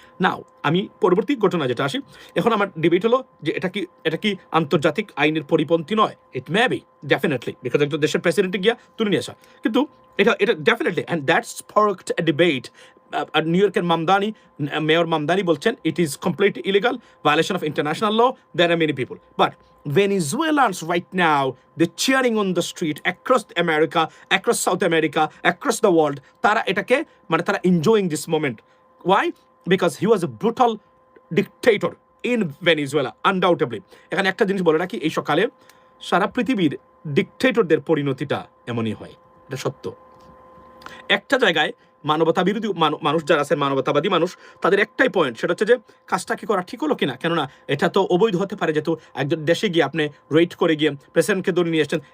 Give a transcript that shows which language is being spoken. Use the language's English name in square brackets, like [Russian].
[Bangla] নাও আমি পরবর্তী ঘটনা যেটা আসি, এখন আমার ডিবেট হলো যে এটা কি আন্তর্জাতিক আইনের পরিপন্থী নয়? [English] it may be, definitely, because [Bangla] একটা দেশের প্রেসিডেন্টে গিয়া তুলে নিয়ে আসা, কিন্তু এটা [English] Definitely, and that's sparked a debate. [Bangla] New ইয়র্কের মেয়র মামদানি বলছেন [English] It is completely illegal, violation of international law. There are many people, but Venezuelans right now, they're cheering on the street across America, across South America, across the world. [Bangla] তারা এটাকে মানে তারা [English] enjoying this moment. Why? Because he was a brutal dictator in Venezuela, undoubtedly. [Bangla] এখানে একটা জিনিস বলে রাখি, এই সকালে সারা পৃথিবীর ডিকটেটরদের পরিণতিটা এমনই হয়, এটা সত্য. একটা জায়গায় মানবতা বিরোধী মানুষ যারা আছে, মানবতাবাদী মানুষ, তাদের একটাই পয়েন্ট, সেটা হচ্ছে যে কাজটা কি করা ঠিক হলো কিনা, কেননা এটা তো অবৈধ হতে পারে, যেহেতু একজন দেশে গিয়ে আপনি রেড করে গিয়ে প্রেসিডেন্টকে ধরে নিয়ে আসছেন.